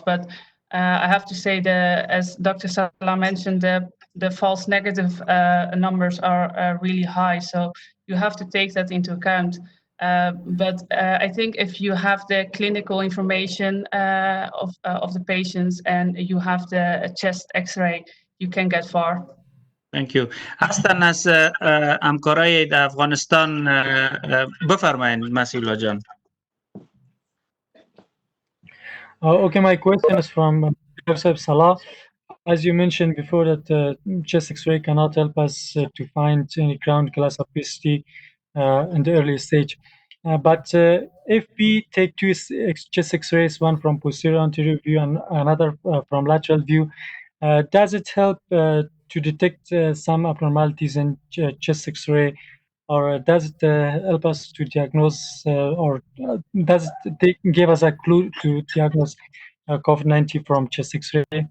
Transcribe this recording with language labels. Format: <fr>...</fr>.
<en>But I have to say, as Dr. Salah mentioned, the false negative numbers are really high. So you have to take that into account. But I think if you have the clinical information of the patients and you have the chest X-ray, you can get far. Thank you.</en> <fa>هستن از همکارای در افغانستان بفرمایید مسئول جان.</fa> <en>Okay, my question is from Dr. Salah. As you mentioned before, that chest X-ray cannot help us to find any ground glass opacity in the early stage. But if we take two chest X-rays, one from posterior anterior view and another from lateral view, does it help to detect some abnormalities in chest X-ray, or does it help us to diagnose, or does it give us a clue to diagnose COVID-19 from chest X-ray?</en>